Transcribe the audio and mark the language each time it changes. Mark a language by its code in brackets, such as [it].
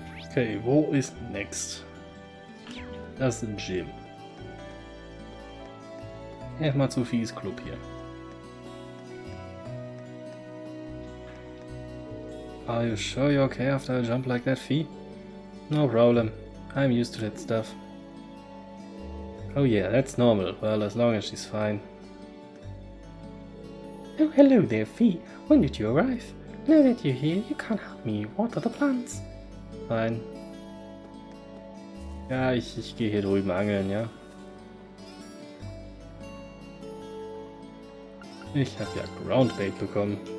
[de] Okay, wo ist next? Das ist Gym. Erstmal zu Fies Club hier. [en] Are you sure you're okay after a jump like that, Fie? No problem. I'm used to that stuff. Oh yeah, that's normal. Well, as long as she's fine. Oh, hello there, Fie. When did you arrive? Now that you're here, you can't help me. What are the plans? Fine. [de] Ja, ich gehe hier drüben angeln, ja. Ich habe ja Groundbait bekommen.